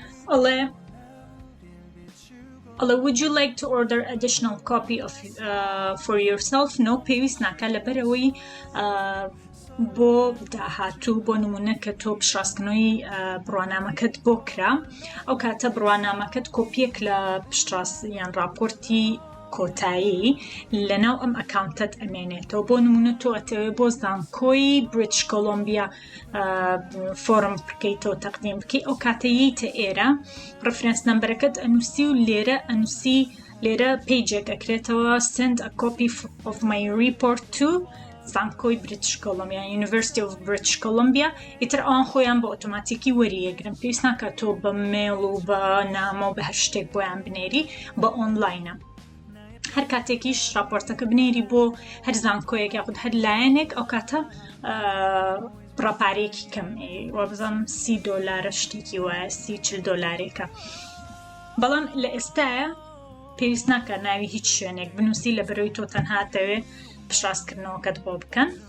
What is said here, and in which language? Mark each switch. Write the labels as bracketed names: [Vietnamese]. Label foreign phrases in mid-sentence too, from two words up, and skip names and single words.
[English] would you like to order additional copy of for yourself? No, [Central Kurdish] پێویست ناکە لەبەرەوەی بۆ داهاتوو بۆ نمونە کە تۆ پشتڕاستکردنەوەی بڕوانامەکەت بۆ کرا ئەو کاتە بڕوانامەکەت کۆپیەک لە پشتڕاست یان راپۆرتی کۆتایی لەناو ئەم ئەکاونتت ئەمێنێتەوە بۆ نمونە تۆ ئەتەوێت بۆ زانکۆی بریتیش کۆلۆمبیا فۆرم بکەیتەوە تەقدیم بکەیت ئەو کاتە یەیتە ئێرە ڕفرەنس نەمبەرەکەت ئەنووسی و لێرە ئەنووسی لێرە پیجێک ئەکرێتەوە [English] send a copy of my report to [Central Kurdish] زانکۆی بریتیش کۆلۆمبیا University of British Columbia ئیتر ئەوان خۆیان بە ئۆتۆماتیکی وەریەگرن پێویست ناکات تۆ بە میل و بە نامە و بە هەر شتێک بۆیان بنێری بە ئۆنلاینە هەر کاتێکیش راپۆرتەکە بنێری بۆ هەر زانکۆیەک یاخود هەر لایەنێک ئەو کاتە ڕاپارێکی کەم وە بزانم $30 شتێکی وایە $40 بەڵام لە ئێستایە پێویست ناکە ناوی هیچ شوێنێک بنووسی لە بەرەوەی تۆ تەنها دەوێت پشتڕاستکردنەوەکەت بۆ بکەن